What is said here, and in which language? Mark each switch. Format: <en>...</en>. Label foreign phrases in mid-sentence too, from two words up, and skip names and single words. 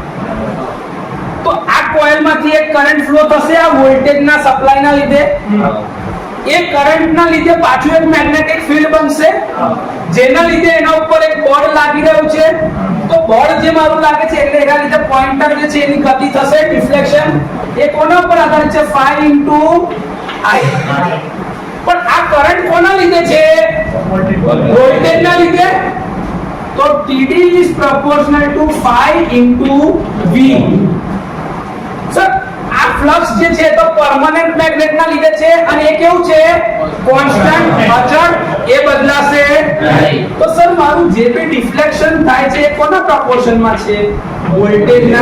<gu>તો આ કોઇલમાંથી એક</gu> <en>current flow</en> <gu>થશે આ વોલ્ટેજના સપ્લાયના લીધે. એ કરંટના લીધે પાછું એક</gu> <en>magnetic field</en> <gu>બનશે, જેના લીધે એના ઉપર એક બળ લાગી રહ્યું છે. તો બળ જે મારું લાગે છે એટલે એના લીધે પોઇન્ટર જે છે એની ગતિ થશે, ડિફ્લેક્શન. એ કોના પર આધારિત છે,</gu> <en>phi into I.</en> <gu>પણ આ કરંટ કોના લીધે છે? વોલ્ટેજ ના લીધે. તો</gu> <en>TD is proportional to phi into V.</en> <gu>સર આ ફ્લક્સ જે છે તો</gu> <en>permanent magnet</en> <gu>ના લીધે છે અને એ કેવું છે? કોન્સ્ટન્ટ, અચળ, એ બદલાશે નહીં. તો સર મારું જે બી ડિફ્લેક્શન થાય છે એ કોના પ્રોપોર્શન માં છે? વોલ્ટેજ ના.</gu>